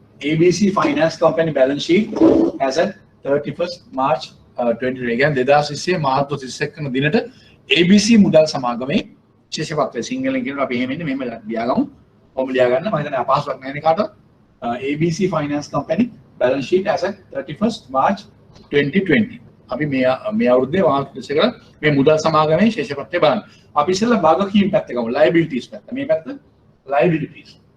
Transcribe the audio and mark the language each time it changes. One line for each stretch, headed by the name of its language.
English: ABC Finance Company balance sheet as at 31st March 2020.
Sinhala: කියන්නේ 2020 මාර්තු 31 වෙනි දිනට ABC මුදල් සමාගමේ විශේෂ පත්‍රය සිංහලෙන් කියනවා අපි එහෙම ඉන්නේ මෙහෙම ලියාගමු. කොහොම ලියා ගන්න මම හිතන්නේ අපහසුයක් නැහැ නේ කාටවත්.
English: ABC Finance Company balance sheet as at 31st March 2020.
Sinhala: අපි මේ අවුරුද්දේ මාර්තු 31 මේ මුදල් සමාගමේ විශේෂ පත්‍රය බලන්න. අපි ඉස්සෙල්ලා වගකීම් පැත්ත ගමු. liabilities පැත්ත. මේ පැත්ත liabilities.